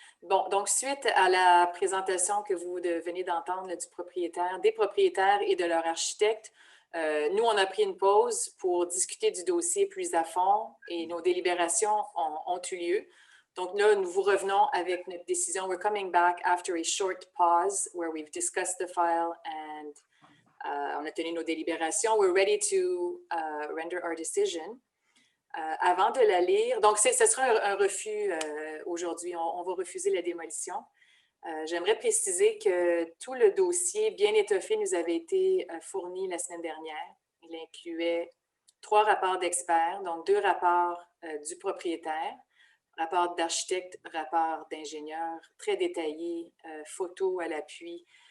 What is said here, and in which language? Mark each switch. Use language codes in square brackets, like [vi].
[fr] Bon, donc suite à la présentation que vous venez d'entendre des propriétaires et de leur architecte, nous, on a pris une pause pour discuter du dossier plus à fond et nos délibérations ont eu lieu. Donc là, nous vous revenons avec notre décision. [en] We're coming back after a short pause where we've discussed the file and [fr] on a tenu nos délibérations. [en] We're ready to render our decision. [fr] Avant de la lire, donc ce sera un refus aujourd'hui. On va refuser la démolition. J'aimerais préciser que tout le dossier bien étoffé nous avait été fourni la semaine dernière. Il incluait 3 rapports d'experts, donc 2 rapports du propriétaire, rapport d'architecte, rapport d'ingénieur, très détaillé, photos à l'appui.